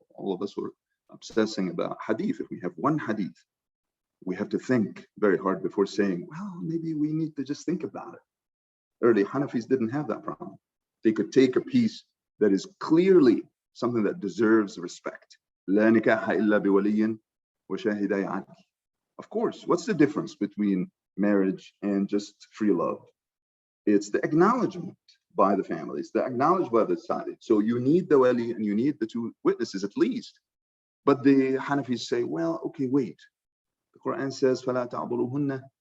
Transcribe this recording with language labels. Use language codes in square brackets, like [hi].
[en] All of us were obsessing about hadith. If we have one hadith, we have to think very hard before saying, well, maybe we need to just think about it. Early Hanafis didn't have that problem. They could take a piece that is clearly something that deserves respect. [ar] لا نكاح إلا بولي وشاهدي عدل. [en] Of course, what's the difference between marriage and just free love? It's the acknowledgement by the families, the acknowledgement by the side. So you need the wali and you need the two witnesses at least. But the Hanafis say, well, okay, wait. The Quran says, [ar] فَلَا تَعْضُلُهُنَّ